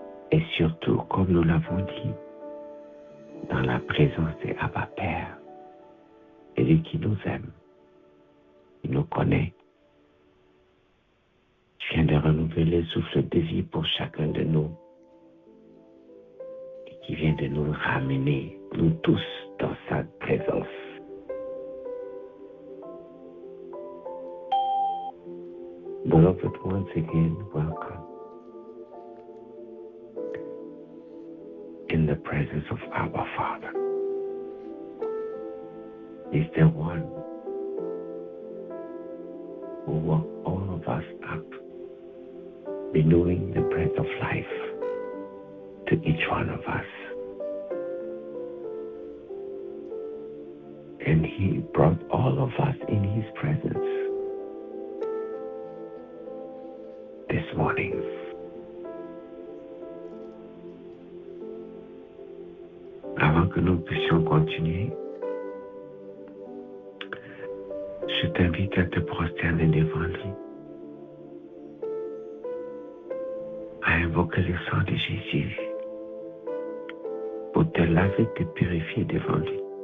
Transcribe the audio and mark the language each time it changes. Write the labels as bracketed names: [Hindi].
[French] Et surtout, comme nous l'avons dit, dans la présence de Abba Père, celui qui nous aime, qui nous connaît, qui vient de renouveler le souffle de vie pour chacun de nous et qui vient de nous ramener, nous tous, dans sa présence. [English] Beloved, once again, welcome in the presence of our Father. He's the one who woke all of us up, renewing the breath of life to each one of us. And He brought all of us in His presence this morning. [French] Avant que nous puissions continuer, je t'invite à te prosterner devant lui, à invoquer le sang de Jésus pour te laver, te purifier devant lui.